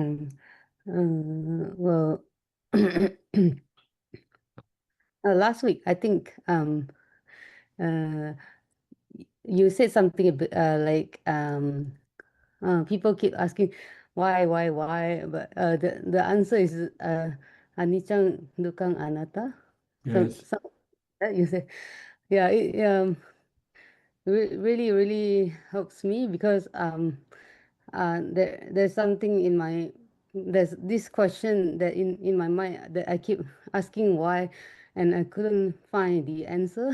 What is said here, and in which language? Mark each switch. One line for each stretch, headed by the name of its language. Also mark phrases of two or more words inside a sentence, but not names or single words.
English: Well, last week I think you said something a bit, like people keep asking why, but the answer is
Pali: anicca, dukkha, anatta.
English: Yes. That you say, yeah. really helps me because there's something in my there's this question that in my mind that I keep asking why, and I couldn't find the answer.